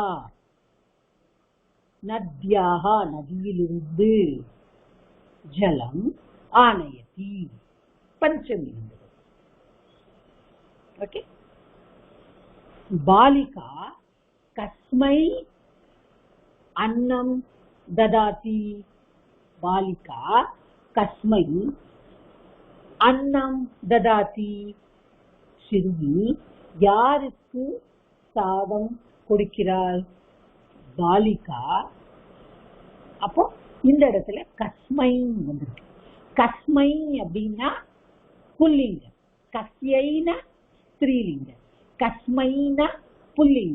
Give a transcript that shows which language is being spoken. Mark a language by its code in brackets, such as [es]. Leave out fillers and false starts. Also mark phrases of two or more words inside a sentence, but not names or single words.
[sa] நத்யாக நதியிலிருந்து जलम् आनयति. [ta] பஞ்சமி. ஓகே. [sa] बालिका कस्मै अन्नम ददाति. बालिका कस्मै अन्नम ददाति. [ta] சிறுமி யாருக்கு சாதம் கொடுக்கிறாள். பாலிகா. அப்போ இந்த இடத்துல கஸ்மை வந்திருக்கு. கஸ்மை அப்படின்னா புல்லிங்க, கஸ்யைன ஸ்திரீலிங்க, கஸ்மைன புல்லிங்க.